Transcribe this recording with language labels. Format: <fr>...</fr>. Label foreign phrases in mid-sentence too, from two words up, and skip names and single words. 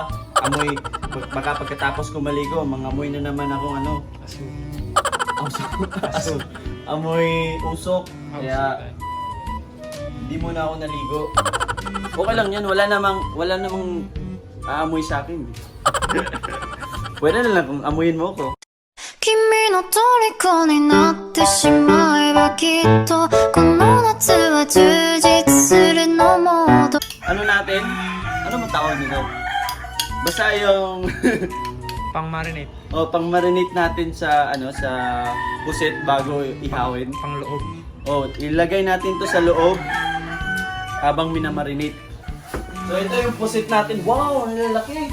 <tl>Amoy, baka pagkatapos ko maligo, mangamoy na naman ako aso. Amoy usok. Kaya hindi mo na ako naligo. Okay lang yan, wala namang aamoy sa akin. Pwede na lang kung amuyin mo ko.</tl> <ja>君の虜になってしまえばきっとこの夏は充実するのモード</ja> <tl>Natin? Ano mo tawag nito? Basta yung Pang-marinate. pang-marinate natin sa sa puset bago ihawin. Pang-loob. Ilagay natin to sa loob habang minamarinate. So ito yung puset natin. Wow, ang lalaki!</tl>